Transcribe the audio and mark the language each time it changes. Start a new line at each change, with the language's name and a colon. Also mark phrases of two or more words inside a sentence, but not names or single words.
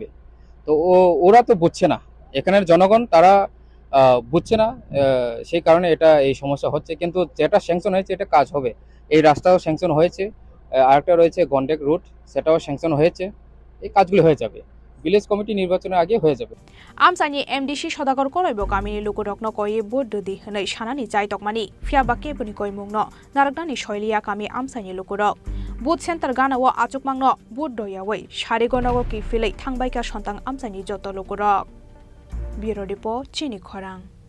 Bangla: তো ওরা তো বুঝছে না, এখানের জনগণ তারা বুঝছে না, সেই কারণে এটা এই সমস্যা হচ্ছে। কিন্তু যেটা স্যাংশন হয়েছে এটা কাজ হবে। এই রাস্তাও স্যাংশন হয়েছে, আরেকটা রয়েছে গন্ডেক রুট, সেটাও স্যাংশন হয়েছে। এই কাজগুলি হয়ে যাবে, ভিলেজ কমিটি নির্বাচনের আগে হয়ে যাবে।
Kok Borok: আমসানি এমডিসি সদাগর কলাইব গাमिनि लुगुरकनो कये बोर्डदि हनै सानानि जाय तकमानि फियाबा केबनि कय मुंनो नारगनानि शैलिया गामि आमसानि लुगुरक
English: booth centre
Kok Borok: गानाव आचुकमांनो बोर्डयावै सारिगनगो कि फिलै थांबायका सन्तां आमसानि जत लुगुरक
English: bureau report
Kok Borok: चिनि खरां।